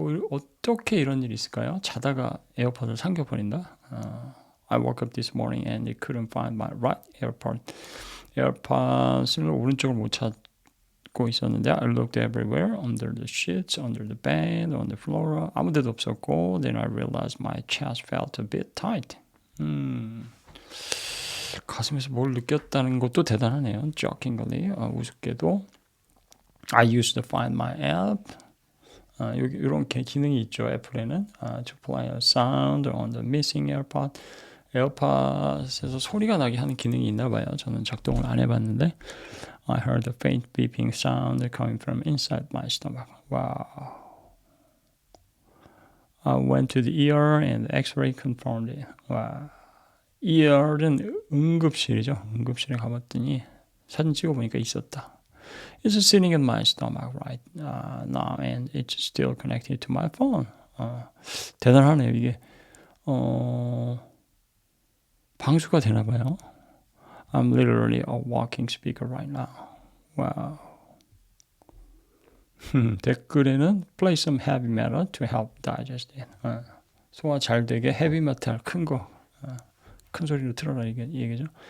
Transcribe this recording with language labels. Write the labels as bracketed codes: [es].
[ko] 어떻게 이런 일이 있을까요? 자다가 에어팟을 삼켜버린다. [en] I woke up this morning and couldn't find my right AirPod. [ko] 에어팟을 오른쪽을 못 찾고 있었는데 [en] I looked everywhere, under the sheets, under the bed, on the floor. [ko] 아무 데도 없었고 [en] Then I realized my chest felt a bit tight. [ko] 가슴에서 뭘 느꼈다는 것도 대단하네요. [en] Shockingly, [ko] 우습게도 [en] I used to find my app. [ko] 여기 이런 기능이 있죠. 애플에는 [en] to play a sound on the missing AirPod. [ko] 에어팟에서 소리가 나게 하는 기능이 있나 봐요. 저는 작동을 안 해봤는데 [en] I heard a faint beeping sound coming from inside my stomach. Wow. I went to the ER and the X-ray confirmed it. [ko] Wow. ER은 응급실이죠. 응급실에 가봤더니 사진 찍어보니까 있었다. [en] It's sitting in my stomach right now and it's still connected to my phone. [ko] 대단하네요. 이게 방수가 되나 봐요. [en] I'm literally a walking speaker right now. Wow. [ko] 댓글에는 [en] play some heavy metal to help digest it. [ko] 소화 잘 되게 헤비 메탈 큰 거. 큰 소리로 틀어라 이 얘기죠.